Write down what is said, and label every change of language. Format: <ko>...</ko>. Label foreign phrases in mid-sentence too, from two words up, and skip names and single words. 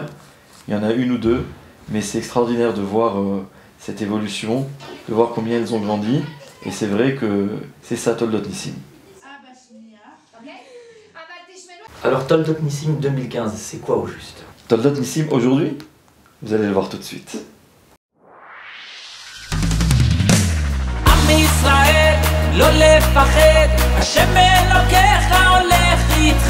<fr>Il y en a une ou deux, mais c'est extraordinaire de voir cette évolution, de voir combien elles ont grandi et c'est vrai que c'est ça Toldot Nissim. Alors Toldot Nissim 2015, c'est quoi au juste? Toldot Nissim aujourd'hui, vous allez le voir tout de suite.</fr> <he>עם ישראל, לא לפחד, השם אלוקיך הולך איתך.</he>